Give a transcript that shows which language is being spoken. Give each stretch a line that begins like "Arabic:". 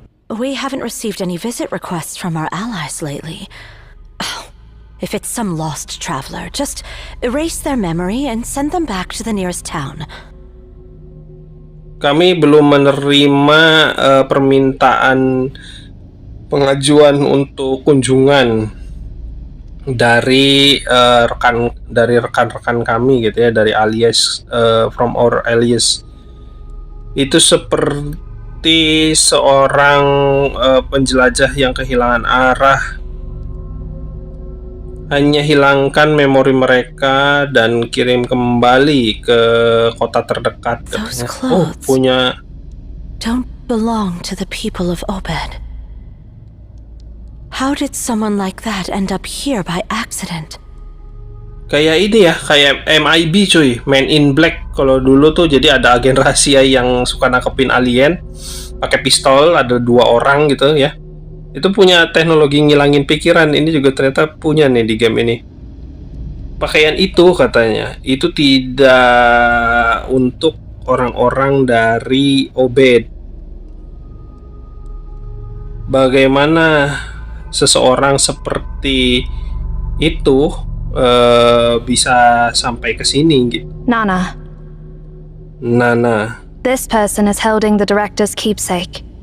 English: We haven't received any visit requests from our allies lately. If it's some lost traveler, just erase their memory and send them back to the nearest town.
Indonesian: Kami belum menerima permintaan pengajuan untuk kunjungan dari rekan-rekan kami gitu ya, dari alias,
English: from our alias.
Indonesian: Itu seperti seorang penjelajah yang kehilangan arah. Hanya hilangkan memori mereka dan kirim kembali ke kota terdekat.
English: Those clothes
Indonesian: punya
English: don't belong to the people of Obed. How did someone like that end up here by accident?
Indonesian: Kayak ini ya, kayak MIB cuy, Man in Black. Kalau dulu tuh jadi ada agen rahasia yang suka nangkepin alien pakai pistol, ada 2 orang gitu ya. Itu punya teknologi ngilangin pikiran. Ini juga ternyata punya nih di game ini. Pakaian itu katanya, itu tidak untuk orang-orang dari Obed. Bagaimana seseorang seperti itu bisa sampai ke sini gitu.
English: Nana, this person is holding the director's keepsake.